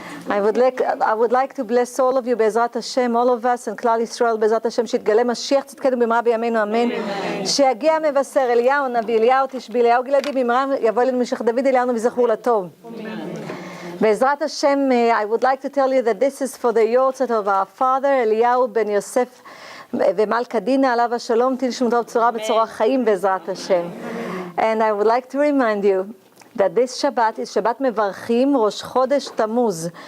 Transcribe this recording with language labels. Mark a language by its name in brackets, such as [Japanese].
[English] I would like to bless all of you, Be'ezrat Hashem, all of us, and Klal Yisrael, Be'ezrat Hashem, [Hebrew] שיתגלה משיח צדקנו במהרה בימינו, אמן. שיגיע מבשר אליהו הנביא, אליהו תשבי, אליהו גלעדי במהרה, יבוא אלינו משיח דוד, אליהו וזכור לטוב. [English] Be'ezrat Hashem, I would like to tell you that this is for the yortzeit of our father, Eliyahu ben Yosef [Hebrew] ומלכה דינה, עליו השלום, תהי נשמתו בצורה בצורה חיים, בעזרת השם. [English] And I would like to remind you that this Shabbat is Shabbat Mevarchim Rosh Chodesh Tammuz.